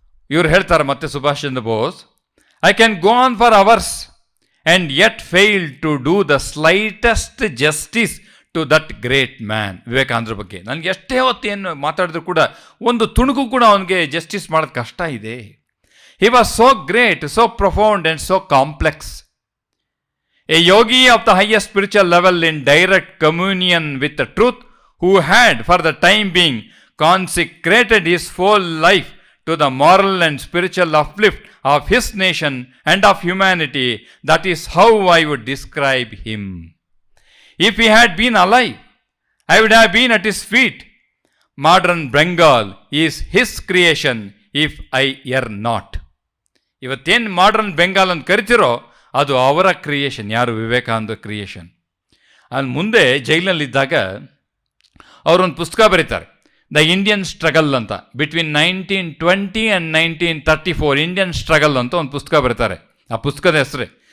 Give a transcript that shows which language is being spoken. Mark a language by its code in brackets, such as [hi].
[kn] ಇವರು ಹೇಳ್ತಾರೆ ಮತ್ತೆ [en] Subhash Chandra Bose, I can go on for hours and yet fail to do the slightest justice to that great man. [kn] ವಿವೇಕಾನಂದರ ಬಗ್ಗೆ ನನಗೆ ಎಷ್ಟೇ ಹೊತ್ತೇನು ಮಾತಾಡಿದ್ರು ಕೂಡ ಒಂದು ತುಣುಕು ಕೂಡ ಅವನಿಗೆ ಜಸ್ಟಿಸ್ ಮಾಡೋದು ಕಷ್ಟ ಇದೆ. [en] He was so great, so profound and so complex. A yogi of the highest spiritual level in direct communion with the truth, who had for the time being consecrated his whole life to the moral and spiritual uplift of his nation and of humanity. That is how I would describe him. If he had been alive, I would have been at his feet. Modern Bengal is his creation if I err not. [kn] ಇವತ್ತೇನು modern Bengal ಅಂತ ಕರಿತಿರೋ ಅದು ಅವರ creation. ಯಾರು, Vivekananda creation. ಅಲ್ಲಿ ಮುಂದೆ ಜೈಲಿನಲ್ಲಿದ್ದಾಗ ಅವರೊಂದು ಪುಸ್ತಕ ಬರೀತಾರೆ, ದ ಇಂಡಿಯನ್ ಸ್ಟ್ರಗಲ್ ಅಂತ. [en] between 1920 and 1934 [kn] ಇಂಡಿಯನ್ ಸ್ಟ್ರಗಲ್ ಅಂತ ಒಂದು ಪುಸ್ತಕ ಬರೀತಾರೆ. ಆ ಪುಸ್ತಕದ ಹೆಸರೇ.